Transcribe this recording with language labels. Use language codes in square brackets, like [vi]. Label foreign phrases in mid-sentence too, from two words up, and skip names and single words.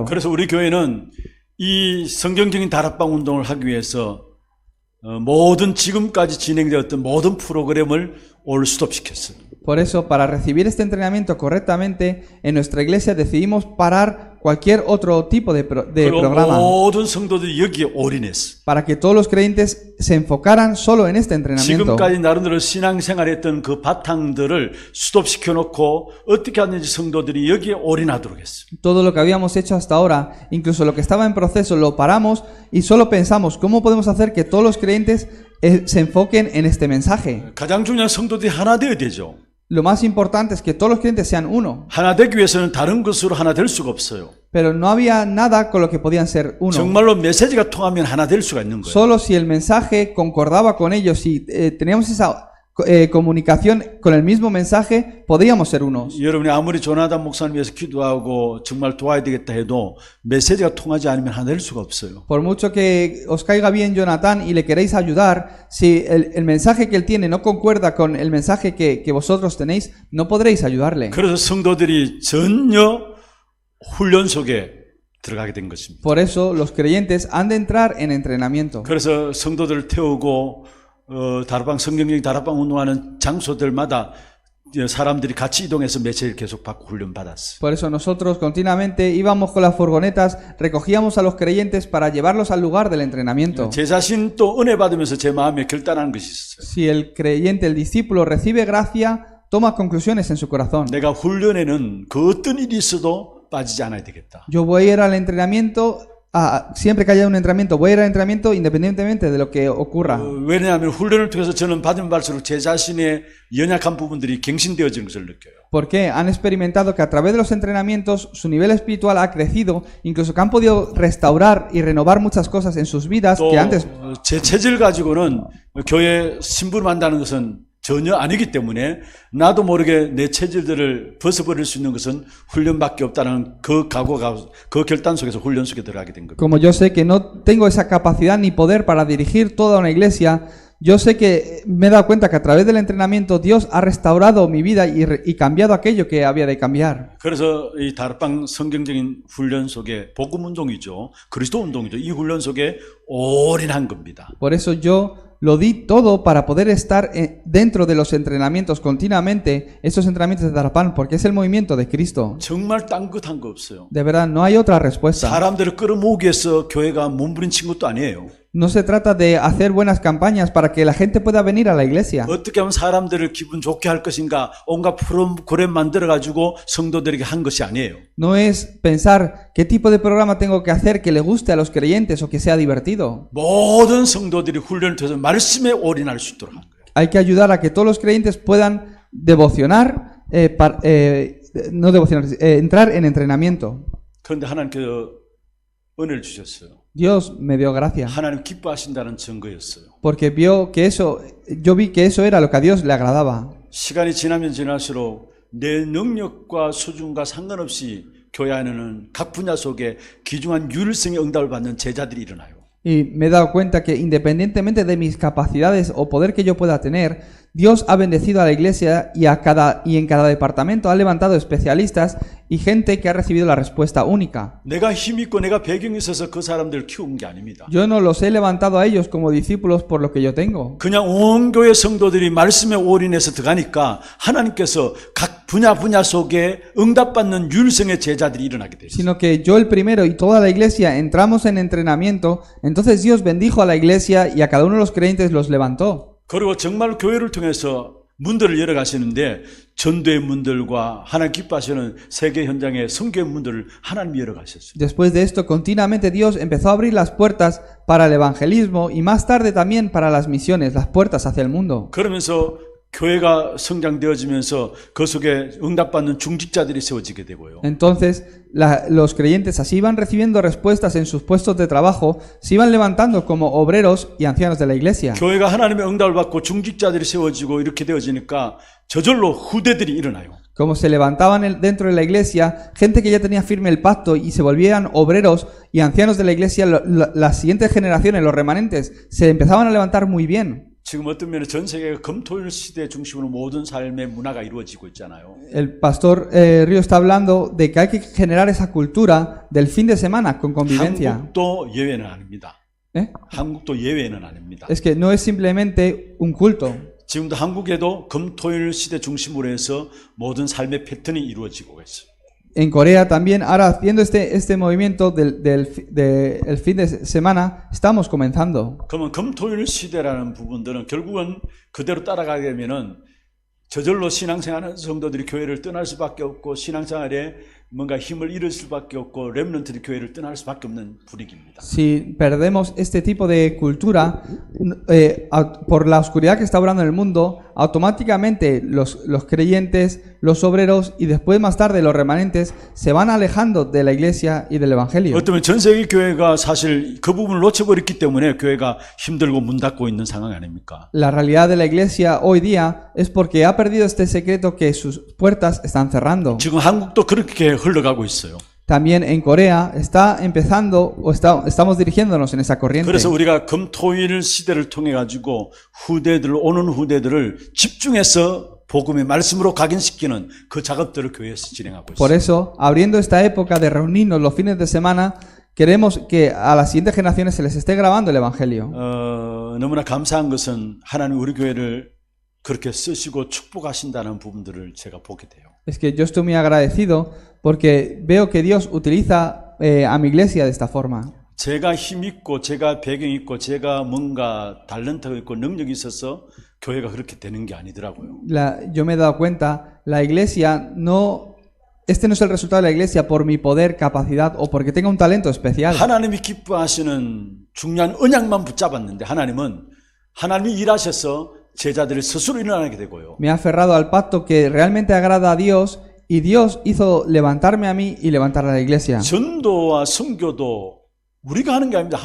[ko] 그래서 우리 교회는 이 성경적인 다락방 운동을 하기 위해서 모든 지금까지 진행되었던 모든 프로그램을 올 스톱시켰어요. [es] Por eso, para recibir este entrenamiento correctamente, en nuestra iglesia decidimos parar cualquier otro tipo de programa [ko] 모든 성도들이 여기에 올인했어. [es] para que todos los creyentes se enfocaran solo en este entrenamiento. [ko] 지금까지 나름대로 신앙생활했던 그 바탕들을 스톱시켜 놓고 어떻게 하는지 성도들이 여기에 올인하도록 했어. [es] Todo lo que habíamos hecho hasta ahora, incluso lo que estaba en proceso, lo paramos y solo pensamos cómo podemos hacer que todos los creyentes se enfoquen en este mensaje. [ko] 가장 중요한 성도들이 하나 되어야 되죠. [es] Lo más importante es que todos los creyentes sean uno. [ko] 하나 되기 위해서는 다른 것으로 하나 될 수가 없어요. [es] Pero no había nada con lo que podían ser uno. [ko] 정말로 메시지가 통하면 하나 될 수가 있는 거예요. [es] Solo si el mensaje concordaba con ellos, si teníamos esa comunicación con el mismo mensaje, podíamos ser unos. [ko] 여러분이 아무리 조나단 목사님 위해서 기도하고 정말 도와야 되겠다 해도 메시지가 통하지 않으면 하나 될 수가 없어요. [es] Por mucho que os caiga bien Jonathan y le queréis ayudar, si el mensaje que él tiene no concuerda con el mensaje que vosotros tenéis, no podréis ayudarle. [ko] 그래서 성도들이 전혀 훈련 속에 들어가게 된 것입니다. [es] Por eso los creyentes han de entrar en entrenamiento. [ko] 그래서 성도들을 태우고 다락방 성경적인 다락방 운동하는 장소들마다 사람들이 같이 이동해서 메시지를 계속 받고 훈련 받았어요. [es] Por eso nosotros continuamente íbamos con las furgonetas, recogíamos a los creyentes para llevarlos al lugar del entrenamiento. [ko] 제 자신 또 은혜 받으면서 제 마음에 결단하는 것이 있어요. [es] Si el creyente, el discípulo recibe gracia, toma conclusiones en su corazón. [ko] 내가 훈련에는 그 어떤 일이 있어도 빠지지 않아야 되겠다. [es] Yo voy a ir al entrenamiento, siempre que haya un entrenamiento, voy a ir al entrenamiento independientemente de lo que ocurra. [ko] 왜냐하면 훈련을 통해서 저는 받으면 받을수록 제 자신의 연약한 부분들이 갱신되어지는 것을 느껴요. [es] Porque han experimentado que a través de los entrenamientos su nivel espiritual ha crecido, incluso que han podido restaurar y renovar muchas cosas en sus vidas [ko] 또 [es] que antes. [ko] 제 체질 가지고는 교회 심부름한다는 것은 전혀 아니기 때문에 나도 모르게 내 체질들을 벗어버릴 수 있는 것은 훈련밖에 없다는 그 각오가 그 결단 속에서 훈련 속에 들어가게 된 겁니다. [es] Como yo sé que no tengo esa capacidad ni poder para dirigir toda una iglesia, yo sé que me he dado cuenta que a través del entrenamiento Dios ha restaurado mi vida y cambiado aquello que había de cambiar. [ko] 그래서 이 다락방 성경적인 훈련 속에 복음 운동이죠. 그리스도 운동이죠. 이 훈련 속에 올인한 겁니다. [es] Por eso yo lo di todo para poder estar dentro de los entrenamientos continuamente, esos entrenamientos de Darapán, porque es el movimiento de Cristo. [ko] 정말 딴 것 한 거 없어요. [es] De verdad, no hay otra respuesta. [ko] 사람들을 끌어모으기 위해서 교회가 몸부림친 것도 아니에요. [es] No se trata de hacer buenas campañas para que la gente pueda venir a la iglesia. [ko] 어떻게 하면 사람들을 기분 좋게 할 것인가 온갖 프로그램 만들어가지고 성도들에게 한 것이 아니에요. [es] No es pensar qué tipo de programa tengo que hacer que le guste a los creyentes o que sea divertido. [ko] 모든 성도들이 훈련을 통해서 말씀에 올인할 수 있도록 한 거예요. [es] Hay que ayudar a que todos los creyentes puedan devocionar, entrar en entrenamiento. [ko] 그런데 하나님께서 은혜를 주셨어요. [es] Dios me dio gracia. [ko] 하나님 기뻐하신다는 증거였어요. [es] Porque yo vi que eso era lo que a Dios le agradaba. [ko] 시간이 지나면 지날수록 내 능력과 수준과 상관없이 교회 안에는 각 분야 속에 귀중한 유일성의 응답을 받는 제자들이 일어나요. [es] Y me he dado cuenta que independientemente de mis capacidades o poder que yo pueda tener, Dios ha bendecido a la iglesia y en cada departamento ha levantado especialistas y gente que ha recibido la respuesta única. [ko] 내가 힘 있고 내가 배경이 있어서 그 사람들을 키운 게 아닙니다. [es] Yo no los he levantado a ellos como discípulos por lo que yo tengo. [ko] 그냥 온 교회 성도들이 말씀에 올인해서 들어가니까 하나님께서 각 분야 속에 응답받는 유일성의 제자들이 일어나게 됐어요. [es] Sino que yo el primero y toda la iglesia entramos en entrenamiento, entonces Dios bendijo a la iglesia y a cada uno de los creyentes los levantó. [ko] 그리고 정말 교회를 통해서 문들을 열어가시는데 전도의 문들과 하나님 기뻐하시는 세계 현장의 선교의 문들을 하나님이 열어가셨어요. [es] Después de esto, continuamente Dios empezó a abrir las puertas para el evangelismo y más tarde también para las misiones, las puertas hacia el mundo. [ko] 그러면서 교회가 성장되어지면서 그 속에 응답받는 중직자들이 세워지게 되고요. [es] Entonces, los creyentes así iban recibiendo respuestas en sus puestos de trabajo, se iban levantando como obreros y ancianos de la iglesia. [ko] 교회가 하나님의 응답을 받고 중직자들이 세워지고 이렇게 되어지니까 저절로 후대들이 일어나요. [es] Como se levantaban dentro de la iglesia, gente que ya tenía firme el pacto y se volvían obreros y ancianos de la iglesia, las siguientes generaciones, los remanentes, se empezaban a levantar muy bien. [ko] 지금 어떤 면에 전 세계가 금토일 시대 중심으로 모든 삶의 문화가 이루어지고 있잖아요. [es] El pastor Río está hablando de que hay que generar esa cultura del fin de semana con convivencia. [ko] 한국도 예외는 아닙니다. 한국도 예외는 아닙니다. [es] Es que no es simplemente un culto. [ko] 지금도 한국에도 금토일 시대 중심으로 해서 모든 삶의 패턴이 이루어지고 있어요. [es] En Corea también, ahora haciendo este movimiento del fin de semana, estamos comenzando. [ko] 그러면 금토일 시대라는 부분들은 결국은 그대로 따라가게 되면은 저절로 신앙생활하는 성도들이 교회를 떠날 수밖에 없고 신앙생활에 뭔가 힘을 잃을 수밖에 없고 렘넌트들이 교회를 떠날 수밖에 없는 분위기입니다. [es] Si perdemos este tipo de cultura por la oscuridad que está obrando en el mundo, automáticamente los creyentes, los obreros y después más tarde los remanentes se van alejando de la iglesia y del evangelio. [ko] 어쩌면 전 세계 교회가 사실 그 부분을 놓쳐버렸기 때문에 교회가 힘들고 문 닫고 있는 상황 아닙니까? [es] La realidad de la iglesia hoy día es porque ha perdido este secreto que sus puertas están cerrando. [ko] 지금 한국도 그렇게 흘러가고 있어요. [es] También en Corea está empezando estamos dirigiéndonos en esa corriente. [ko] 그래서 우리가 금토일 시대를 통해 가지고 오는 후대들을 집중해서 복음의 말씀으로 각인시키는 그 작업들을 교회에서 진행하고 [es] Por [ko] 있습니다. [es] eso, abriendo esta época de reunirnos los fines de semana, queremos que a las siguientes generaciones se les esté grabando el Evangelio. [ko] 너무나 감사한 것은 하나님 우리 교회를 그렇게 쓰시고 축복하신다는 부분들을 제가 보게 돼요. [es] Es que yo estoy muy agradecido porque veo que Dios utiliza a mi iglesia de esta forma. [ko] 제가 힘 있고 제가 배경 있고 제가 뭔가 탤런트가 있고 능력이 있어서 교회가 그렇게 되는 게 아니더라고요. [es] Yo me he dado cuenta, la iglesia no... Este no es el resultado de la iglesia por mi poder, capacidad o porque tenga un talento especial. [ko] 하나님이 기뻐하시는 중요한 언약만 붙잡았는데 하나님이 일하셔서 제자들을 스스로 일어나게 되고요. [es] Me he aferrado al pacto que realmente agrada a Dios y Dios hizo levantarme a mí y levantar a la iglesia. [ko] 전도와 선교도 우리가 하는 게 아닙니다.